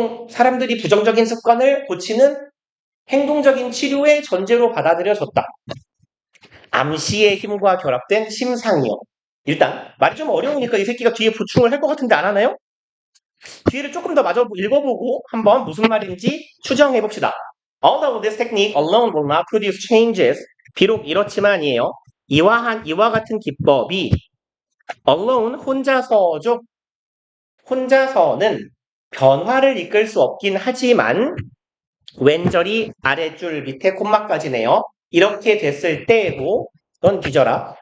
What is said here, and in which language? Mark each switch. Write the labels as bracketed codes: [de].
[ko] 사람들이 부정적인 습관을 고치는 행동적인 치료의 전제로 받아들여졌다. 암시의 힘과 결합된 심상이요. 일단 말이 좀 어려우니까 이 새끼가 뒤에 보충을 할 것 같은데 안 하나요? 뒤를 조금 더 마저 읽어보고 한번 무슨 말인지 추정해봅시다. [en] Although this technique alone will not produce changes, [ko] 비록 이렇지만이에요. 이와 같은 기법이 alone 혼자서죠. 혼자서는 변화를 이끌 수 없긴 하지만 왼절이 아랫줄 밑에 콤마까지네요. 이렇게 됐을 때고 넌 뒤져라.